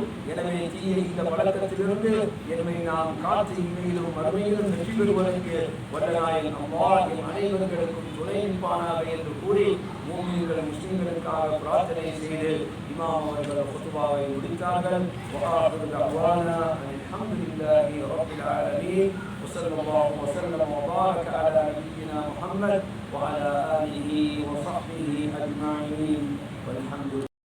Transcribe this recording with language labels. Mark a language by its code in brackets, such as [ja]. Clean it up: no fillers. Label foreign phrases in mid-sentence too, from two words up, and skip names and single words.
[ta] எனவே தீய இந்த பழக்கத்திலிருந்து எம்மை நாம் காத்து இன்மையிலும் மறுமையிலும் வெற்றி பெறுவதற்கு வல்லநாயகன் அல்லாஹ் எம் அனைவர்களுக்கும் துணை நிற்பானாக என்று கூறி மூமின்கள் முஸ்லிம்களுக்காக பிரார்த்தனை செய்து இமாம் அவர்கள் குத்பாவை முடித்தார்கள். [ar] وآخر دعوانا الحمد لله رب العالمين. وصلى الله وسلم وبارك على نبينا محمد وعلى آله وصحبه أجمعين والحمد لله.